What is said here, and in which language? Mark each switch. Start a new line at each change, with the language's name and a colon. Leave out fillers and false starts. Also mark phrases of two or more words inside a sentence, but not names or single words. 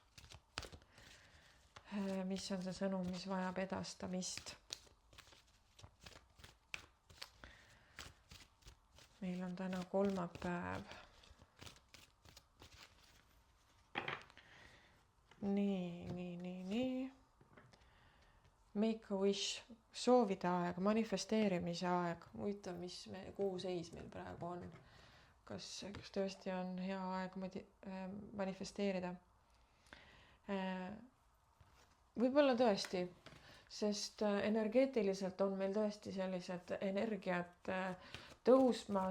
Estonian: Mis on see sõnum, mis vajab edastamist? Meil on täna kolmapäev. Nii.
English: Make a wish,
Estonian: soovide aeg, manifesteerimise aeg. Huvitav, mis kuu seis meil praegu on. Kas tõesti on hea aeg manifesteerida? Võib-olla tõesti, sest energeetiliselt on meil tõesti sellised energiat tõusmas.